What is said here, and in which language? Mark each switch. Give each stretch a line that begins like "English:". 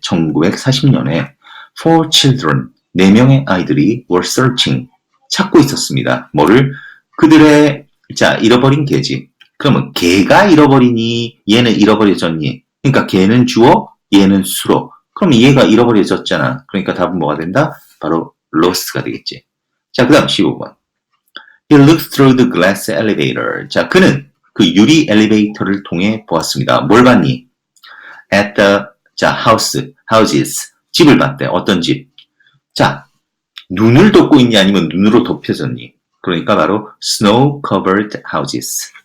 Korean: 1940년에
English: four children,
Korean: 4명의 아이들이
English: were searching,
Korean: 찾고 있었습니다. 뭐를? 그들의, 자, 잃어버린 개지. 그러면 개가 잃어버리니 얘는 잃어버려졌니? 그러니까 개는 주어, 얘는 수로. 그럼 얘가 잃어버려졌잖아. 그러니까 답은 뭐가 된다? 바로 lost가 되겠지. 자, 그 다음 15번.
English: He looked through the glass elevator.
Korean: 자, 그는 그 유리 엘리베이터를 통해 보았습니다. 뭘 봤니?
English: At the,
Korean: 자, houses. 집을 봤대. 어떤 집? 자, 눈을 덮고 있니? 아니면 눈으로 덮여졌니? 그러니까 바로
English: snow-covered houses.